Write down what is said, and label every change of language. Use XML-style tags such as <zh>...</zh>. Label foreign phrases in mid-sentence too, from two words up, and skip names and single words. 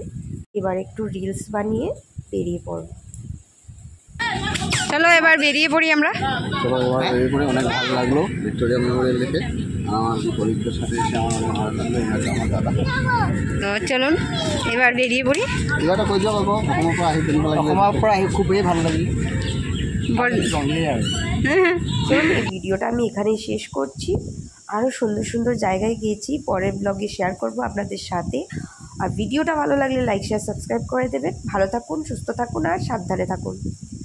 <bn>এবার একটু রিলস বানিয়ে বেরিয়ে পড়ব। চলো এবার বেরিয়ে পড়ি আমরা। চলো এবার বেরিয়ে পড়ি। অনেক ভালো লাগলো ভিক্টোরিয়া মেমোরিয়াল দেখে। আমার কলিগদের সাথে এসে আমার অনেক ভালো লাগলো। এনাকে আমার দাদা। তো চলুন এবার বেরিয়ে পড়ি।</bn> <as>কিবা কৈ যোৱা ক'ব অসমৰ পৰা আহি কেনেকুৱা লাগিলে? অসমৰ পৰা আহি খুবেই ভালো লাগিল।</as> <bn>চলুন এই ভিডিওটা আমি এখানেই শেষ করছি। আরও সুন্দর সুন্দর জায়গায় গিয়েছি, পরের ব্লগে শেয়ার করব আপনাদের সাথে। আর ভিডিওটা ভালো লাগলে</bn> <en>like share subscribe</en> <bn>করে দেবেন। ভালো থাকুন, সুস্থ থাকুন আর সাবধানে থাকুন।</bn>